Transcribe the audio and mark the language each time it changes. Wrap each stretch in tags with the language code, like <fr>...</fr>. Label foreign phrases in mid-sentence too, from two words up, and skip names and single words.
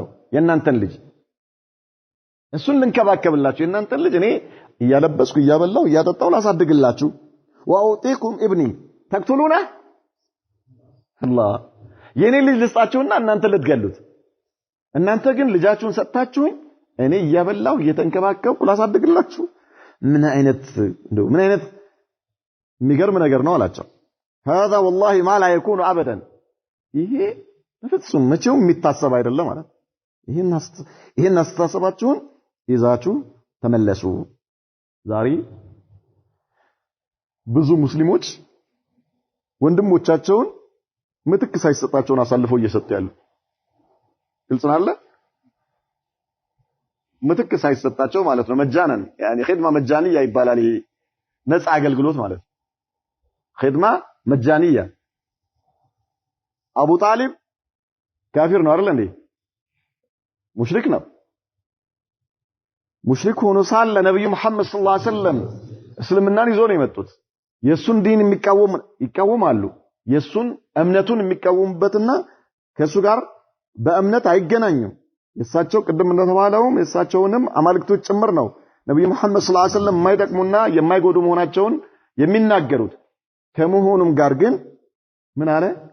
<am>የናንተን ልጅ እሱን ልንከባከብላችሁ የናንተን ልጅ እኔ እያለበስኩ እያበላው እያጠጣው ላሳድግላችሁ</am> <ar>وأعطيكم ابني تقتلونه</ar> <am>አላህ የኔ ልጅ ልስጣችሁና እናንተ ልትገሉት እናንተ ግን ልጃችሁን ሰጣችሁኝ እኔ እያበላው እየተንከባከብኩ ላሳድግላችሁ ምን አይነት የሚገርም ነገር ነው አላቸው</am> <ar>هذا والله ما لا يكون ابدا</ar> <am>ይሄ በፍጹም መቼም የሚታሰብ አይደለም ማለት ይሄን አስተሳሰባችሁን ይዛችሁ ተመለሱ ዛሬ ብዙ ሙስሊሞች ወንድሞቻቸውን ምትክ ሳይሰጣቸውን አሳልፈው እየሰጡ ያሉ ግልጽ ነው አይደል ምትክ ሳይሰጣቸው ማለት ነው መጃነን</am> <ar>يعني خدمه مجانيه</ar> <am>ይባላል ይሄ ነፃ አገልግሎት ማለት</am> <ar>خدمه مجانيه</ar> <am>አቡ ጣሊብ ካፊር ነው አይደል እንዴ ሙሽሪክ ነው ሙሽሪክ ሆኖ ሳለ ነብዩ መሐመድ</am> <ar>صلى الله عليه وسلم</ar> <am>እስልምናን ይዞ ነው የመጡት የሱን ዲን ይቃወማሉ የሱን እምነቱን የሚቃወሙበትና ከሱ ጋር በእምነት አይገናኙም የሳቸው ቅድም እንደተባለውም የሳቸውንም አማልክቶች ጭምር ነው ነብዩ መሐመድ</am> <ar>صلى الله عليه وسلم</ar> <am>የማይጠቅሙና የማይጎዱ መሆናቸውን የሚናገሩት ከመሆኑም ጋር ግን ምን አለ</am>